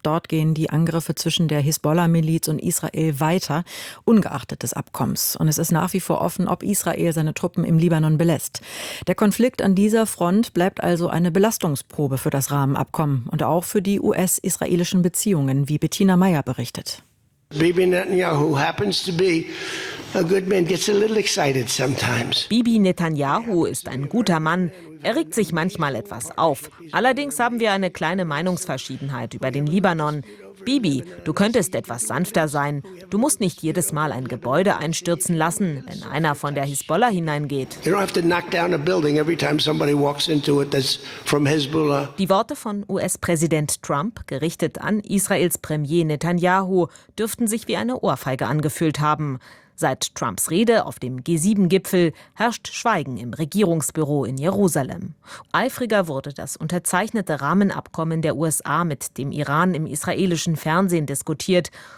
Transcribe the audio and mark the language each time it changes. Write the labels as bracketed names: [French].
[German] Dort gehen die Angriffe zwischen der Hisbollah-Miliz und Israel weiter, ungeachtet des Abkommens. Und es ist nach wie vor offen, ob Israel seine Truppen im Libanon belässt. Der Konflikt an dieser Front bleibt also eine Belastungsprobe für das Rahmenabkommen und auch für die US-israelischen Beziehungen, wie Bettina Meyer berichtet. [English] Bibi Netanyahu happens to be a good man, gets a little excited sometimes. [German] Bibi Netanyahu ist ein guter Mann. Er regt sich manchmal etwas auf. Allerdings haben wir eine kleine Meinungsverschiedenheit über den Libanon. Bibi, du könntest etwas sanfter sein. Du musst nicht jedes Mal ein Gebäude einstürzen lassen, wenn einer von der Hisbollah hineingeht. [English] You don't have to knock down a building every time somebody walks into it that's from Hezbollah. [German] Die Worte von US-Präsident Trump, gerichtet an Israels Premier Netanyahu, dürften sich wie eine Ohrfeige angefühlt haben. Seit Trumps Rede auf dem G7-Gipfel herrscht Schweigen im Regierungsbüro in Jerusalem. Eifriger wurde das unterzeichnete Rahmenabkommen der USA mit dem Iran im israelischen Fernsehen diskutiert.